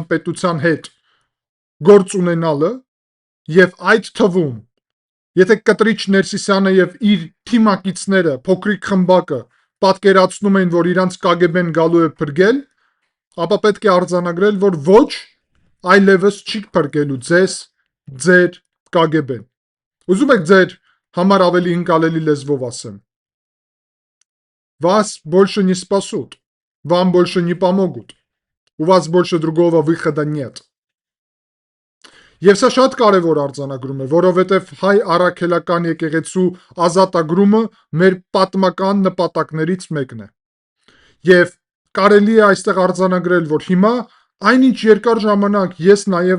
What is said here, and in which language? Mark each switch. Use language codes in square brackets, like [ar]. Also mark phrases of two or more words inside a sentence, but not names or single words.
[hy] պետության հետ գործ ունենալը, եւ այդ թվում, եթե Կտրիչ Ներսիսյանը եւ իր թիմակիցները, փոքրիկ խմբակը պատկերացնում են, որ իրանց KGB-ն գալու է փրկել, ապա պետք է արձանագրել, որ ոչ, այլևս չի փրկելու ձեզ, ձեր KGB-ն։ Ուզում եք ձեր համար ավելի ընկալելի լեզվով ասեմ. [ru] Вас больше не спасут, вам больше не помогут, у вас больше другого выхода нет։ [hy] Եվ սա շատ կարևոր արձանագրում է, որովհետև հայ առաքելական եկեղեցու ազատագրումը մեր պատմական նպատակներից մեկն է։ Եվ կարելի է այստեղ արձանագրել, որ հիմա այնինչ երկար ժամանակ ես նաև